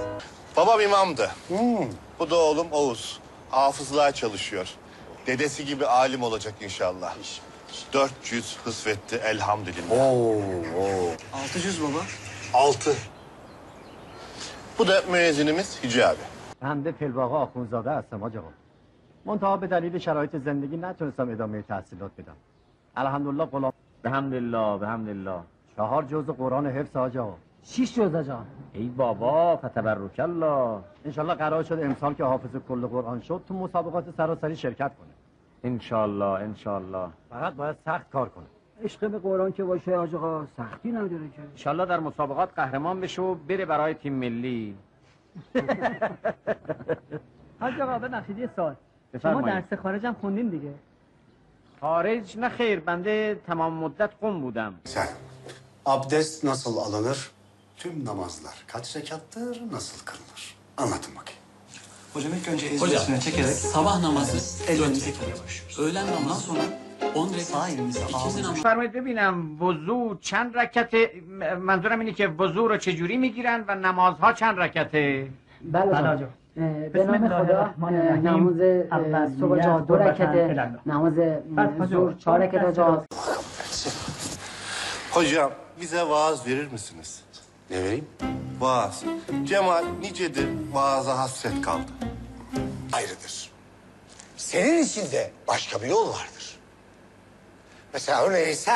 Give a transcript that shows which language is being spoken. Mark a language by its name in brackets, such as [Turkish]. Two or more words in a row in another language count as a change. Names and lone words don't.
[Turkish] Babam imamdı. Bu da oğlum Oğuz. Hafızlığa çalışıyor. Dedesi gibi alim olacak inşallah. 400 hısvetti elhamdülillah. Oo. 600 baba. 6. Bu da müezzinimiz Hicabi. [Persian] بنده فیلواقع آخونزاده هستم حاج آقا. منتها به دلیل شرایط زندگی نتونستم ادامه تحصیلات بدم. الحمدلله غلام بحمدالله بحمدالله. 4 جزء قرآن حفظ حاج آقا. 6 جزء جان. ای بابا [Arabic] فتبرک الله. [Persian] انشالله قرار شد امسال که حافظ کل قرآن شد تو مسابقات سراسری شرکت کنه. انشالله انشالله. فقط باید سخت کار کنه. عشق به قرآن که باشه حاج آقا سختی نداره که. انشالله در مسابقات قهرمان بشه و بره برای تیم ملی. حاج آقا ببخشید یه سوال. شما بفرمایید. درس خارجم خوندین دیگه. خارج نه خیر بنده تمام مدت قم بودم. [Turkish] Sen abdest nasıl alınır? Tüm namazlar kaç rekattır? Nasıl kılınır? Anlatın bakayım. Hocam ilk önce ezberisine çekerek sabah namazı ellerimizi yıkıyoruz. Öğlen namazından sonra 10 rekat sağ elimizi ağzına [Persian] فرمایید ببینم وضو چند رکته؟ منظورم اینه که وضو رو چجوری میگیرن و نمازها چند رکته؟ بله حاج آقا. به نام خدا نماز صبح جا 2 رکعته نماز ظهر 4 رکعت حاج آقا. [Turkish] Hocam bize vaaz verir misiniz? Ne vereyim? Vaaz. Cemal nicedir vaaza hasret kaldı. Ayrıdır. Senin için de başka bir yol vardır. Mesela örneğin sen.